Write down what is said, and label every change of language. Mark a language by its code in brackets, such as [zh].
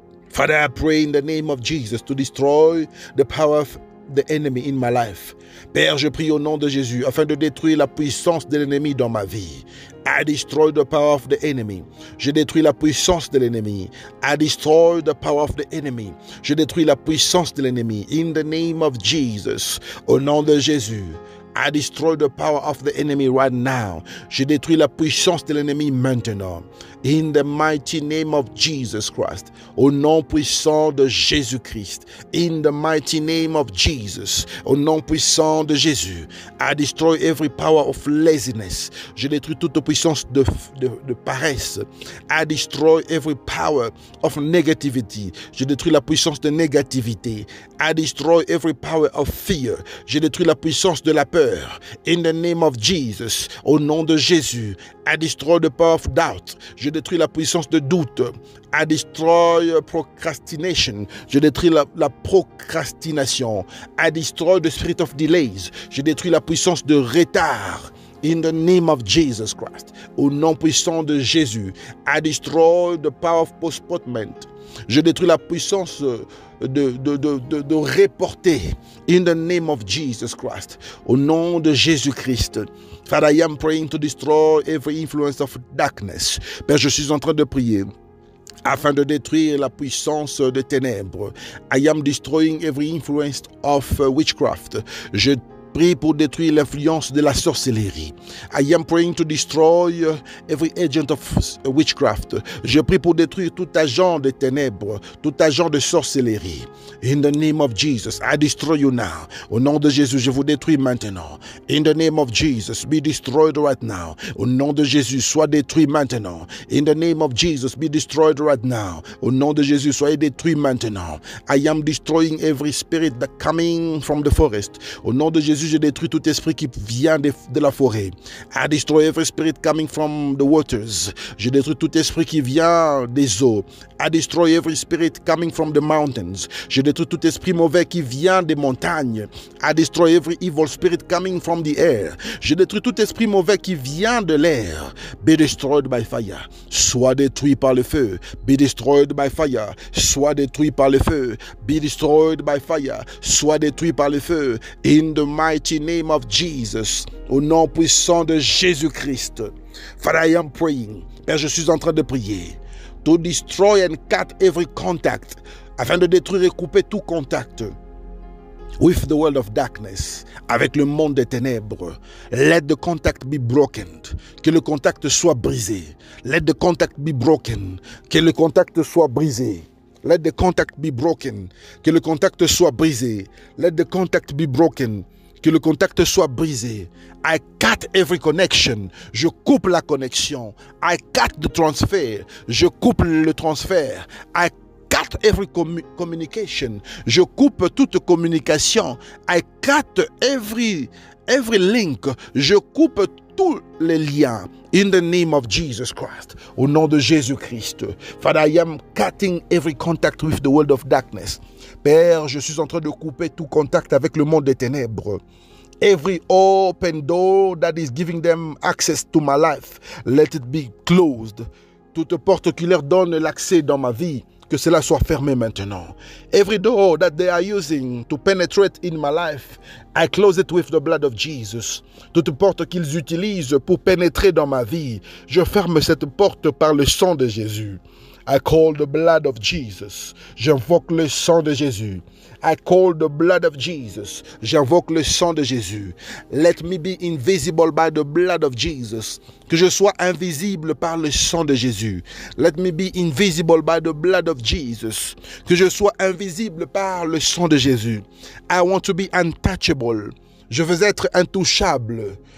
[en] Father, I pray in the name of Jesus to destroy the power of the enemy in my life. [fr] Père, je prie au nom de Jésus afin de détruire la puissance de l'ennemi dans ma vie. [en] I destroy the power of the enemy. [fr] Je détruis la puissance de l'ennemi. [en] I destroy the power of the enemy. [fr] Je détruis la puissance de l'ennemi. [en] In the name of Jesus. [fr] Au nom de Jésus. [en] I destroy the power of the enemy right now. [fr] Je détruis la puissance de l'ennemi maintenant. [en] In the mighty name of Jesus Christ. [fr] Au nom puissant de Jésus-Christ. [en] In the mighty name of Jesus. [fr] Au nom puissant de Jésus. [en] I destroy every power of laziness. [fr] Je détruis toute puissance de paresse. [en] I destroy every power of negativity. [fr] Je détruis la puissance de négativité. [en] I destroy every power of fear. [fr] Je détruis la puissance de la peur. [en] In the name of Jesus, [fr] au nom de Jésus, [en] I destroy the power of doubt. [fr] Je détruis la puissance de doute. [en] I destroy procrastination. [fr] Je détruis la procrastination. [en] I destroy the spirit of delays. [fr] Je détruis la puissance de retard. [en] In the name of Jesus Christ, [fr] au nom puissant de Jésus, [en] I destroy the power of postponement. [fr] Je détruis la puissance de reporter. [en] In the name of Jesus Christ. [fr] Au nom de Jésus-Christ. [en] Father, I am praying to destroy every influence of darkness. [fr] Père, je suis en train de prier afin de détruire la puissance des ténèbres. [en] I am destroying every influence of witchcraft. [fr] Je prie pour détruire l'influence de la sorcellerie. [en] I am praying to destroy every agent of witchcraft. [fr] Je prie pour détruire tout agent de ténèbres, tout agent de sorcellerie. [en] In the name of Jesus, I destroy you now. [fr] Au nom de Jésus, je vous détruis maintenant. [en] In the name of Jesus, be destroyed right now. [fr] Au nom de Jésus, sois détruit maintenant. [en] In the name of Jesus, be destroyed right now. [fr] Au nom de Jésus, soyez détruit maintenant. [en] I am destroying every spirit that coming from the forest. [fr] Au nom de Jésus, je détruis tout esprit qui vient de la forêt. [en] I destroy every spirit coming from the waters. [fr] Je détruis tout esprit qui vient des eaux. [en] I destroy every spirit coming from the mountains. [fr] Je détruis tout esprit mauvais qui vient des montagnes. [en] I destroy every evil spirit coming from the air. [fr] Je détruis tout esprit mauvais qui vient de l'air. [en] Be destroyed by fire. [fr] Sois détruit par le feu. [en] Be destroyed by fire. [fr] Sois détruit par le feu. [en] Be destroyed by fire. [fr] Sois détruit par le feu. [en] In the mighty name of Jesus. [fr] Au nom puissant de Jésus-Christ. [en] Father, I am praying. [fr] Père, je suis en train de prier. [en] To destroy and cut every contact. [fr] Afin de détruire et couper tout contact. [en] with the world of darkness, [fr] avec le monde des ténèbres. [en] Let the contact be broken. [fr] Que le contact soit brisé. [en] Let the contact be broken. [fr] Que le contact soit brisé. [en] Let the contact be broken. [fr] Que le contact soit brisé. [en] Let the contact be broken. [fr] Que le contact soit brisé. [en] I cut every connection. [fr] Je coupe la connexion. [en] I cut the transfer. [fr] Je coupe le transfert. [en] I cut every communication. [fr] Je coupe toute communication. [en] I cut every link. [fr] Je coupe tous les liens. [en] In the name of Jesus Christ. [fr] Au nom de Jésus-Christ. [en] Father, I am cutting every contact with the world of darkness. [fr] Père, je suis en train de couper tout contact avec le monde des ténèbres. [en] Every open door that is giving them access to my life, let it be closed. [fr] Toute porte qui leur donne l'accès dans ma vie, que cela soit fermé maintenant. [en] Every door that they are using to penetrate in my life, I close it with the blood of Jesus. [fr] Toute porte qu'ils utilisent pour pénétrer dans ma vie, je ferme cette porte par le sang de Jésus. [en] I call the blood of Jesus. [fr] J'invoque le sang de Jésus. [en] I call the blood of Jesus. [fr] J'invoque le sang de Jésus. [en] Let me be invisible by the blood of Jesus. [fr] Que je sois invisible par le sang de Jésus. [en] Let me be invisible by the blood of Jesus. [fr] Que je sois invisible par le sang de Jésus. [en] I want to be untouchable. [fr] Je veux être intouchable.